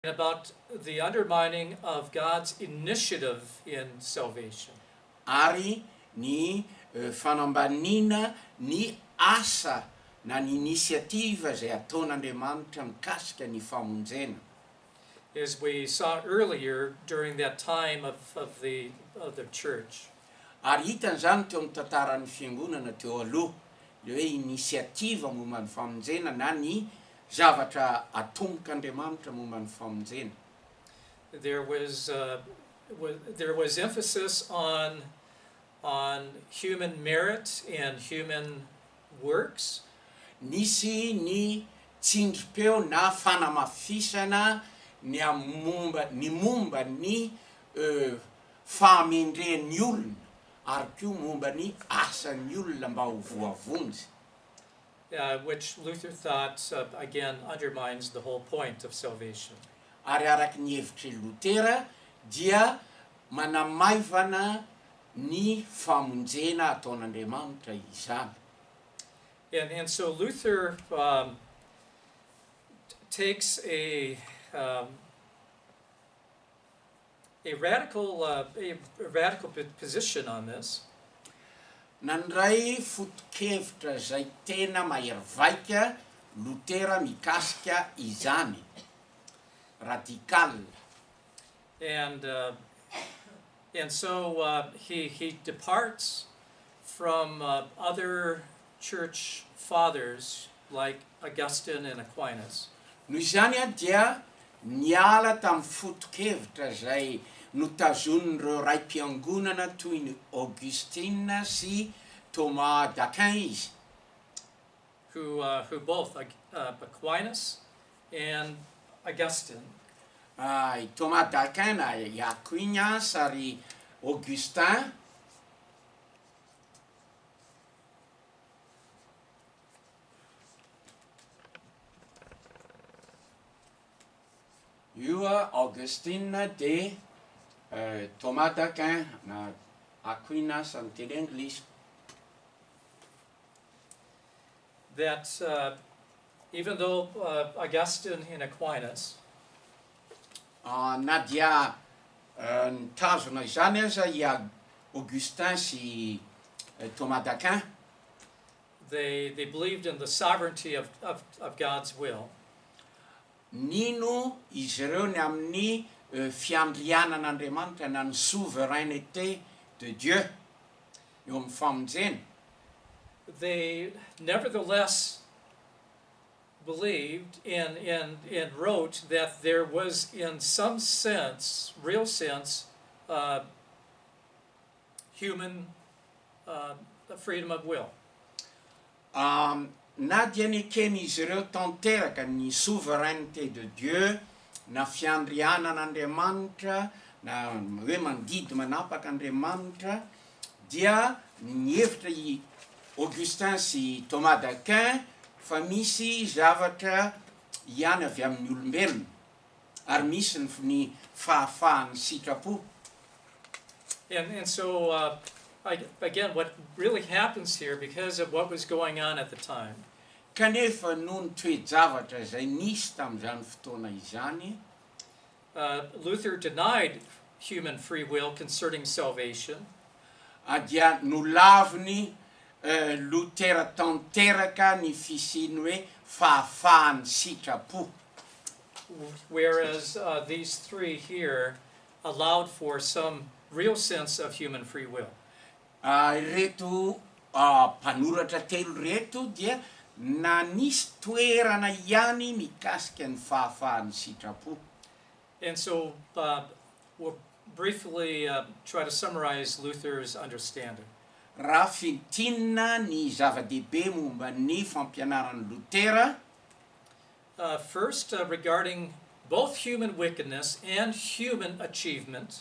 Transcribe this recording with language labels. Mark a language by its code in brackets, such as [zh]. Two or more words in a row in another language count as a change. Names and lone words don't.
[en] about the undermining of God's initiative in salvation. [mg] Ary ny fanambanina ny asa na ny initiative zay ataon'Andriamanitra mikasika ny famonjena. [en] As we saw earlier during that time of the church. [mg] Ary hitan'izany teo amin'ny tantaran'ny fiangonana teo aloha, le hoe initiative momba ny famonjena na ny zavatra atombok'Andriamanitra momba ny famonjena. [en] There was emphasis on human merit and human works. [mg] Nisy ny tsindrim-peo na fanamafisana ny momba ny fahamendren'ny olona ary koa momba ny asan'ny olona mba ho voavonjy. [en] Which Luther thought, again, undermines the whole point of salvation. [mg] Ary araky ny hevitry Lutera dia manamaivana ny famonjena ataon'Andriamanitra izany. [en] And so Luther takes a radical position on this. [mg] Nandray foto-kevitra zay tena mahery-vaika Lutera mikasika izany. [en] Radical. And so he departs from other church fathers like Augustine and Aquinas. [mg] Noho izany dia niala tamin'ny foto-kevitra zay notazonin'ireo raim-piangonana toy ny Augustine sy Thomas d'Aquin izy. [en] Who both Aquinas and Augustine. [mg] Thomas d'Aquin na Aquinas ary Augustin. Io Augustine de Thomas d'Aquin na Aquinas amin'ny teny anglisy. [en] That even though Augustine and Aquinas [mg] na dia nitazona izany aza i Augustin sy Thomas d'Aquin, [en] they believed in the sovereignty of God's will. [mg] Nino izy ireo ny amin'ny fiandrianan'Andriamanitra na ny [fr] souveraineté de Dieu [mg] eo amin'ny famonjena. [en] They nevertheless believed and wrote that there was, in some sense, real sense, human freedom of will. [mg] Na dia nikeny izy ireo tanteraka ny [fr] souveraineté de Dieu [mg] na fiandrianan'Andriamanitra na hoe mandidy manapak'Andriamanitra, dia nihevitra i Augustin sy Thomas d'Aquin fa misy zavatra ihany avy amin'ny olombelona ary misy ny fahafahan'ny sitrapo. [en] And so again, what really happens here, because of what was going on at the time, [mg] kanefa noho ny toe-javatra zay nisy tamin'izany fotoana izany, [en] Luther denied human free will concerning salvation. [mg] Dia nolaviny Lutera tanteraka ny fisiny hoe fahafahan'ny sitrapo. [en] Whereas these three here allowed for some real sense of human free will. [mg] Reto mpanoratra telo reto dia na nisy toerana ihany mikasika ny fahafahan'ny sitrapo. [en] And so we'll briefly try to summarize Luther's understanding. [mg] Raha fitinina ny zava-dehibe momba ny fampianaran'ny Lutera. [en] First, regarding both human wickedness and human achievement.